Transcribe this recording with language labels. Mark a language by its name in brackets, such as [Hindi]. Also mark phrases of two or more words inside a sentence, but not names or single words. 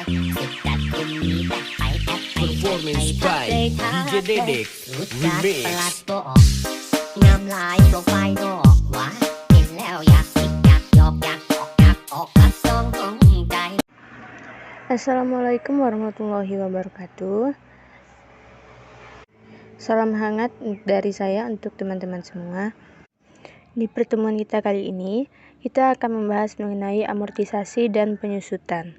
[English] Performance by DJ Dedek Remix [Thai] งามลายโปรไฟล์ดอกหวานเห็นแล้วอยากคิดอยากหยอกอยากออกกับซองของใจ [Arabic] السلام عليكم ورحمة الله وبركاته. [Indonesian] Salam hangat dari saya untuk teman-teman semua. Di pertemuan kita kali ini, kita akan membahas mengenai amortisasi dan penyusutan.